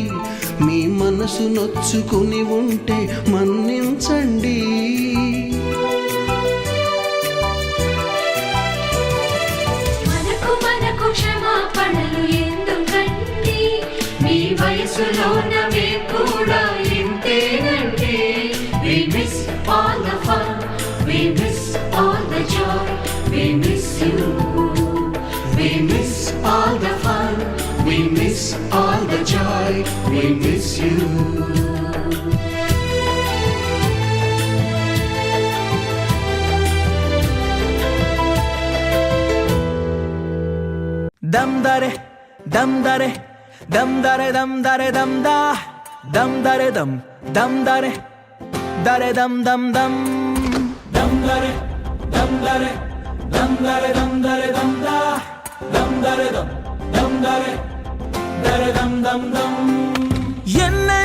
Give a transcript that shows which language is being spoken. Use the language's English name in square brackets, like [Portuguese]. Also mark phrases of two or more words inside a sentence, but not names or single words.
[Telugu] మీ మనసు నొచ్చుకుని ఉంటే మన్నించండి. మనకు క్షమాపణలు ఎందుకండి, మీ వయసులోన మేము కూడా ఇంతేనండి. [English] We miss all the fun, we miss all the joy, we miss you. We miss all the fun, we miss all the joy, we miss you. Dam dare, dam dare, dam dare, dam dare, dam da, dam dare, dam dare, dare dam dam dam, dam dare, dam dare, dam dare, dam dare, dam da, dam dare, dam dare, dare dam dam dam.